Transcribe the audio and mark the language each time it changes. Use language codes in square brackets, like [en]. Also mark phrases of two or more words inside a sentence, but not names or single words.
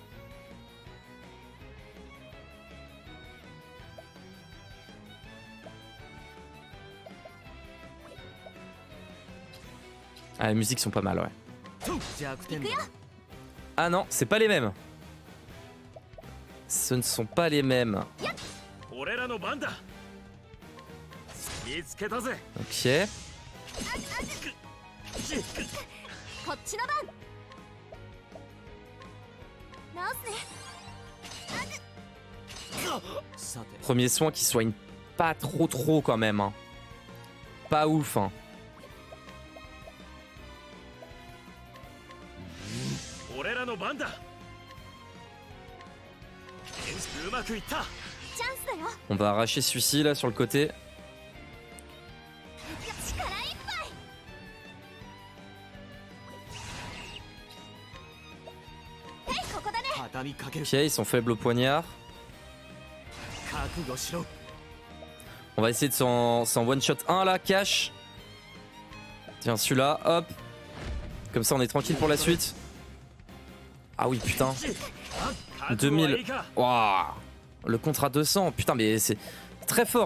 [fr] Ah, les musiques sont pas mal, ouais. [ja] 弱点だ [fr] Ah non, c'est pas les mêmes. Ce ne sont pas les mêmes. [ja] 俺らの番だ見つけたぜ [fr] Ok. [ja] こっちの番。直すね。さて [fr] Premier soin qui soigne pas trop quand même. Hein. Pas ouf. Hein. [ja] 俺らの番だうまくいったチャンスだよ。 [fr] On va arracher celui-ci là sur le côté. [ja] 力いっぱい。へい、ここだね。畳みかける [fr] Ok, ils sont faibles au poignard. [ja] 覚悟しろ [fr] On va essayer de s'en one-shot un là, cash. Tiens, celui-là, hop. Comme ça, on est tranquille pour la suite. Ah oui, putain. 2000. Waouh. Le contre à 200. Putain, mais c'est très fort.